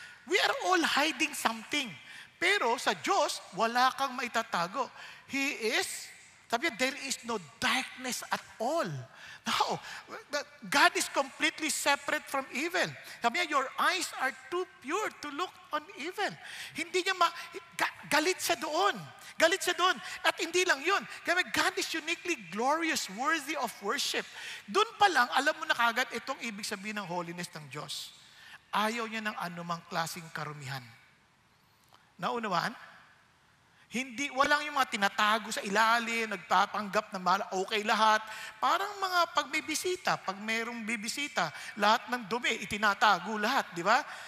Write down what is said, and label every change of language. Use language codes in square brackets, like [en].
[en] We are all hiding something. [tl] Pero sa Diyos, wala kang maitatago. [en] He is, [tl] sabi niya, [en] there is no darkness at all. No, God is completely separate from evil. [tl] Sabi niya, [en] your eyes are too pure to look on evil. [tl] Hindi niya galit siya doon. Galit siya doon. At hindi lang yun. [en] Kaya God is uniquely glorious, worthy of worship. [tl] Doon pa lang, alam mo na kagad itong ibig sabihin ng holiness ng Diyos. Ayaw niya ng anumang klaseng karumihan. Naunawaan? Hindi, walang yung mga tinatago sa ilalim, nagpapanggap na okay lahat. Parang mga pag may bisita, pag mayroong bibisita, lahat ng dumi, itinatago lahat, di ba?